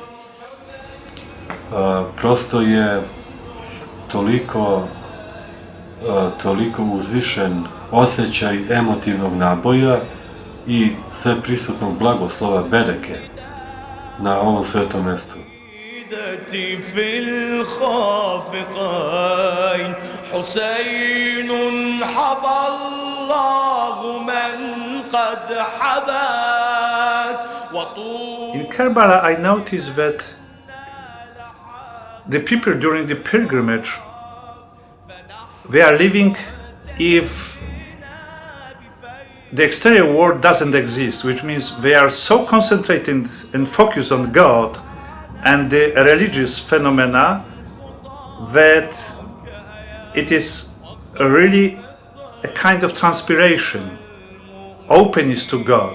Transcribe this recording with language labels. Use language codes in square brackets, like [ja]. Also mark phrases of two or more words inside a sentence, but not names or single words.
[bs] Prosto je toliko uzvišen osjećaj emotivnog naboja i sve prisutnog blagoslova bereke na ovom svetom mjestu. [ar] في الخافقين حسين حبى الله من قد حباك [en] In Karbala I noticed that the people during the pilgrimage, they are living if the exterior world doesn't exist, which means they are so concentrated and focused on God and the religious phenomena that it is really a kind of transpiration, openness to God.